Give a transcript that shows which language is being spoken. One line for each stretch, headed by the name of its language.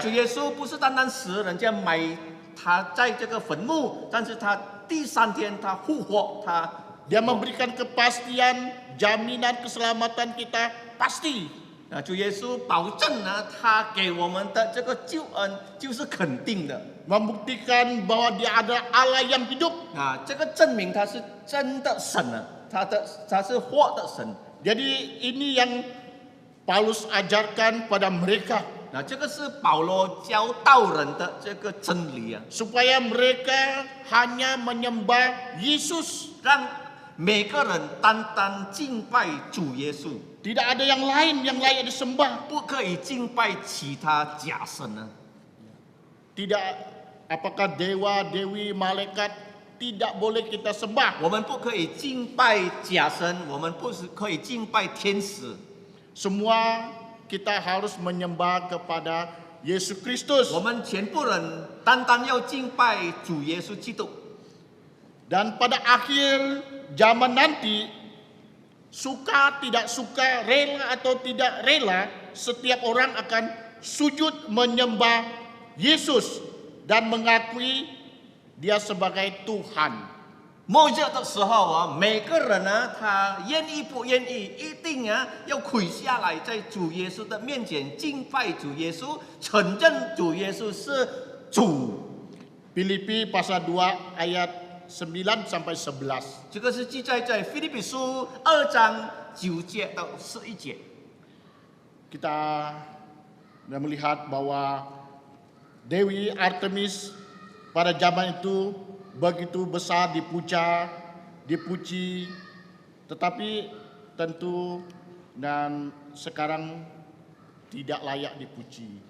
Chinese: 主耶稣不是单单死，人家埋他在这个坟墓，但是他第三天他复活，他
Indonesian: Dia memberikan kepastian, jaminan keselamatan kita pasti.
Chinese: 主耶稣保证呢，他给我们的这个救恩就是肯定的。
Indonesian: Membuktikan bahwa dia adalah Allah yang hidup.
Chinese: 这个证明他是真的神了，他是活的神。
Indonesian: Jadi ini yang Paulus ajarkan pada mereka.
Chinese: 这个是保罗教导人的这个真理啊，
Indonesian: Supaya mereka hanya menyembah Yesus.
Chinese: 让每个人单单敬拜主耶稣，
Indonesian: Tidak ada yang lain yang layak disembah.
Chinese: 不可以敬拜其他假神呢。
Indonesian: Tidak apakah dewa, dewi, malaikat tidak boleh kita sembah.
Chinese: 我们不可以敬拜假神，我们不是可以敬拜天使。
Indonesian: Semua kita harus menyembah kepada Yesus Kristus.
Chinese: 我们全部人单单要敬拜主耶稣基督。
Indonesian: Dan pada akhir zaman nanti, suka tidak suka, rela atau tidak rela, setiap orang akan sujud menyembah Yesus dan mengakui dia sebagai Tuhan.
Chinese: 末日的时候每个人呢，他愿意不愿意，一定要跪下来，在主耶稣的面前敬拜主耶稣，承认主耶稣是主。
Indonesian: Filipi pasal 2 ayat 9 sampai 11.
Chinese: 这个是记载在腓立比书2章9节到11节。
Indonesian: Kita melihat bahwa Dewi Artemis pada zaman itu begitu besar dipuja, dipuji, tetapi tentu dan sekarang tidak layak dipuji.